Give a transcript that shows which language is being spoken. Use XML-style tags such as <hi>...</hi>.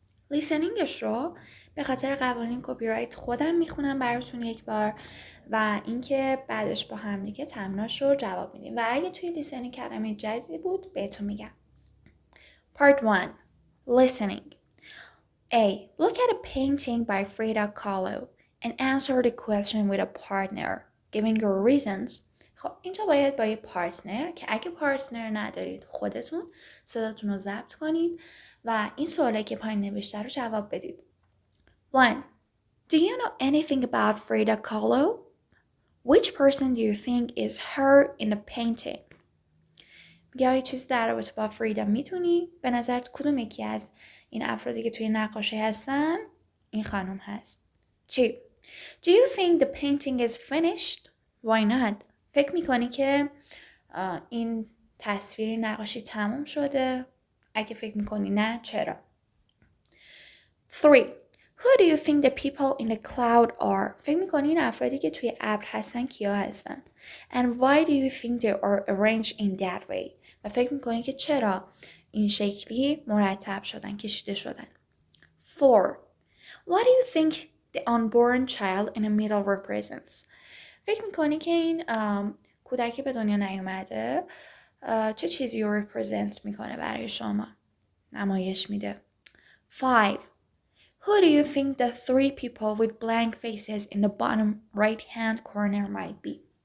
<fa>لیسنینگش رو به خاطر قوانین کپی رایت خودم میخونم براتون یک بار و اینکه بعدش با هم دیگه تمریناش رو جواب میدیم و اگه توی لیسنینگ کلمه جدیدی بود بهتون میگم.</fa> <en>Part 1 Listening. A. Look at a painting by Frida Kahlo and answer the question with a partner, giving your reasons.</en> <fa>خب اینجا باید با یه پارتنر که اگه پارتنر ندارید خودتون صداتون رو ضبط کنید و این سوالی که پایین نوشته رو جواب بدید.</fa> <en>1. Do you know anything about Frida Kahlo? Which person do you think is her in the painting?</en> <fa>میگه چیزی در رابطه با فریدا میتونی؟ به نظرت کدوم یکی از این افرادی که توی نقاشی هستن این خانم هست؟ 2.</fa> <en>Do you think the painting is finished? Why not?</en> <fa>فکر میکنی که این تصویر نقاشی تموم شده؟ اگه فکر میکنی نه چرا؟ 3.</fa> <en>Who do you think the people in the cloud are?</en> <fa>فکر میکنی این افرادی که توی ابر هستن کیا هستن؟</fa> <en>And why do you think they are arranged in that way?</en> <fa>و فکر میکنی که چرا این شکلی مرتب شدن، کشیده شدن؟ 4.</fa> <en>What do you think the unborn child in the middle represents?</en> <fa>فکر میکنی که این کودکی به دنیا نیومده چه چیزی رو represent میکنه برای شما؟ نمایش میده.</fa> <en>5. Who do you think the 3 people with blank faces in the bottom right-hand corner might be?</en>